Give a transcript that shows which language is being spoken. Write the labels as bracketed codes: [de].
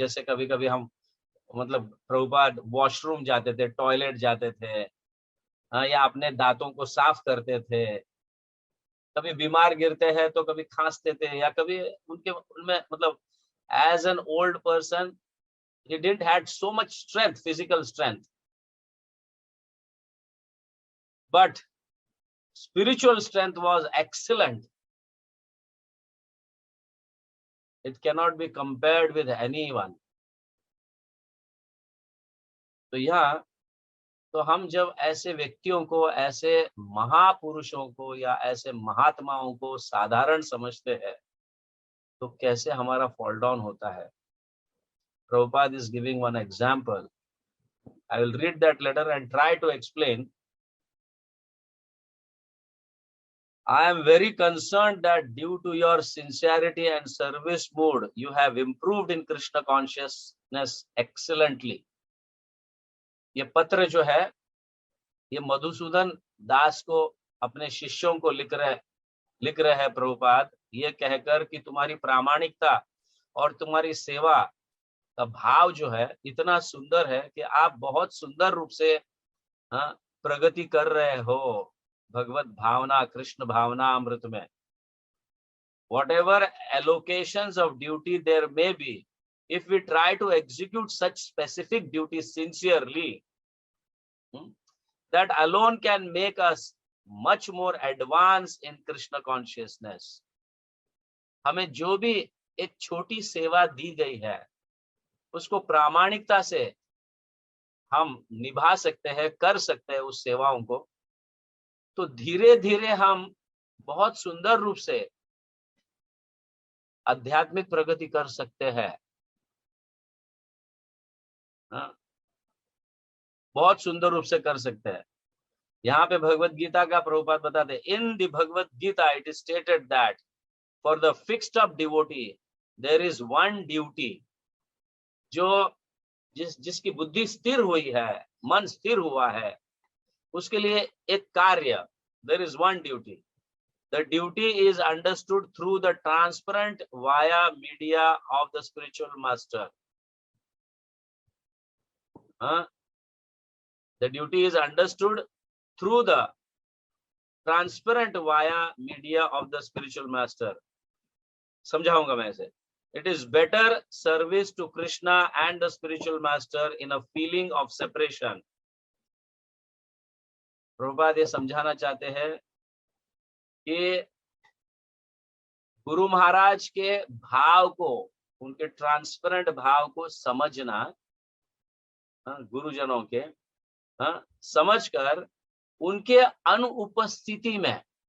[hi] जैसे कभी कभी हम, मतलब प्रभुपाद वॉशरूम जाते थे, टॉयलेट जाते थे, या अपने दांतों को साफ करते थे, कभी बीमार गिरते हैं तो कभी खांसते थे, या कभी उनके उनमें, मतलब [en] As an old person he didn't had so much strength, physical strength, but spiritual strength was excellent. It cannot be compared with anyone. [hi] तो यहाँ, तो हम जब ऐसे व्यक्तियों को, ऐसे महापुरुषों को या ऐसे महात्माओं को साधारण समझते हैं तो कैसे हमारा फॉल डाउन होता है। [en] Prabhupada is giving one example. I will read that letter and try to explain. I am very concerned that due to your sincerity and service mood, you have improved in Krishna consciousness excellently. [hi] ये पत्र जो है ये मधुसूदन दास को अपने शिष्यों को लिख रहे हैं प्रभुपाद, ये कहकर कि तुम्हारी प्रामाणिकता और तुम्हारी सेवा का भाव जो है इतना सुंदर है कि आप बहुत सुंदर रूप से प्रगति कर रहे हो भगवत भावना, कृष्ण भावना अमृत में. [en] Whatever allocations of duty there may be, if we try to execute such specific duties sincerely, that alone can make us much more advanced in Krishna consciousness. [hi] हमें जो भी एक छोटी सेवा दी गई है उसको प्रामाणिकता से हम निभा सकते हैं, कर सकते हैं उस सेवाओं को, तो धीरे धीरे हम बहुत सुंदर रूप से आध्यात्मिक प्रगति कर सकते हैं. बहुत सुंदर रूप से कर सकते हैं. यहाँ पे भगवत गीता का प्रभुपाद बताते हैं, [en] In the Bhagavad Gita it is stated that for the fixed up devotee there is one duty. [hi] जो जिसकी बुद्धि स्थिर हुई है, मन स्थिर हुआ है, उसके लिए एक कार्य, [en] There is one duty. The duty is understood through the transparent via media of the spiritual master. The duty is understood through the transparent via media of the spiritual master. [hi] समझाऊंगा मैं इसे. [en] It is better service to Krishna and the spiritual master in a feeling of separation. [hi] Prabhupada ये समझाना चाहते हैं कि गुरु महाराज के भाव को, उनके ट्रांसपेरेंट भाव को समझना, गुरुजनों के समझकर उनके अनुपस्थिति में,